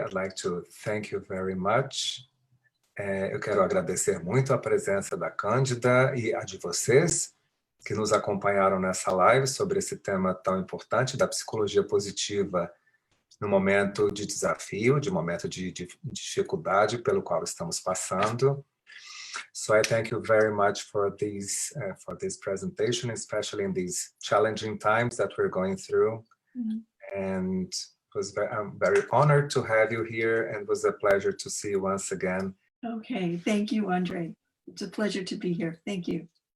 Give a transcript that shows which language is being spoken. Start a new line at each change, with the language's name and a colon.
English: I'd like to thank you very much.
Portuguese: Eu quero agradecer muito a presença da Cândida e a de vocês que nos acompanharam nessa live sobre esse tema tão importante da psicologia positiva no momento de desafio, de momento de dificuldade pelo qual estamos passando.
English: So I thank you very much for this presentation, especially in these challenging times that we're going through. And I'm very honored to have you here, and it was a pleasure to see you once again. Okay, thank you, André. It's a pleasure to be here. Thank you.